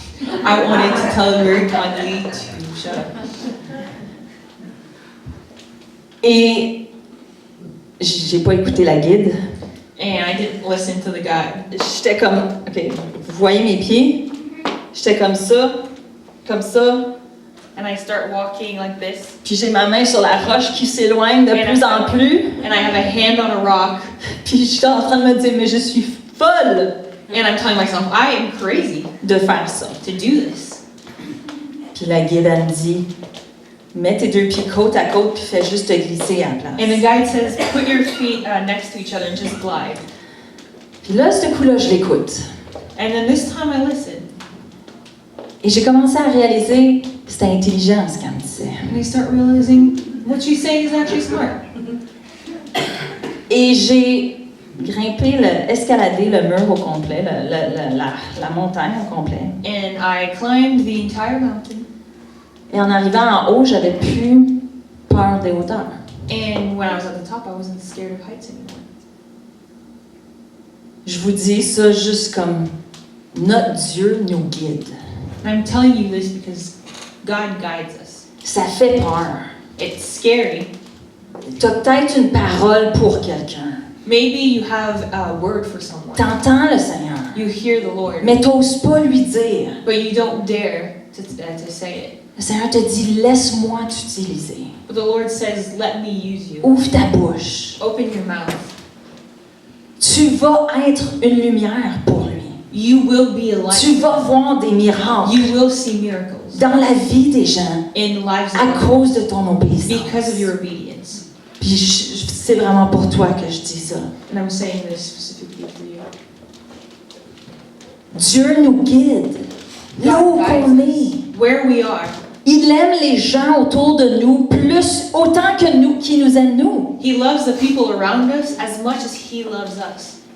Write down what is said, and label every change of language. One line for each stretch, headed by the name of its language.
English: I wanted to tell her very kindly to shut up.
French: Et j'ai pas écouté la guide.
English: And I didn't listen to the guide.
French: J'étais comme, ok, vous voyez mes pieds? J'étais comme ça.
English: And I start walking like this.
French: Puis j'ai ma main sur la roche qui s'éloigne de plus en plus.
English: And I have a hand on a rock.
French: Puis j'étais en train de me dire, mais je suis folle
English: And I'm telling myself, I am crazy
French: de faire ça.
English: to do this.
French: Puis la guide, elle me dit, mets tes deux pieds côte à côte, puis fais juste te glisser à la place.
English: And the guide says, put your feet next to each other and just glide.
French: Puis là, ce coup-là, je l'écoute.
English: And then this time I listen.
French: Et j'ai commencé à réaliser que c'était intelligent ce qu'elle me disait.
English: And I start realizing what she's saying is actually smart.
French: Et j'ai escaladé le mur au complet, la montagne au complet.
English: And I climbed the entire mountain.
French: Et en arrivant en haut, j'avais plus peur des hauteurs.
English: And when I was at the top, I wasn't scared of heights anymore.
French: Je vous dis ça juste comme notre Dieu nous guide.
English: And I'm telling you this because God guides us.
French: Ça fait peur.
English: It's scary.
French: Tu as peut-être une parole pour quelqu'un.
English: Maybe you have a word for someone.
French: T'entends le Seigneur,
English: You hear the Lord,
French: mais t'oses pas lui dire.
English: but you don't dare to say it.
French: Le Seigneur te dit, laisse-moi t'utiliser.
English: But the Lord says, let me use you.
French: Ouvre ta bouche.
English: Open your mouth.
French: Tu vas être une lumière pour lui.
English: You will be a light.
French: Tu vas voir des miracles
English: You will see miracles
French: dans la vie des gens
English: in lives
French: à
English: of
French: cause de ton obéissance.
English: because of your obedience.
French: Puis c'est vraiment pour toi que je dis ça.
English: And I'm saying this specifically for you.
French: Dieu nous guide là où qu'on est.
English: Where we are.
French: Il aime les gens autour de nous plus autant que nous qui nous aime nous.
English: He loves the people around us as much as He loves us.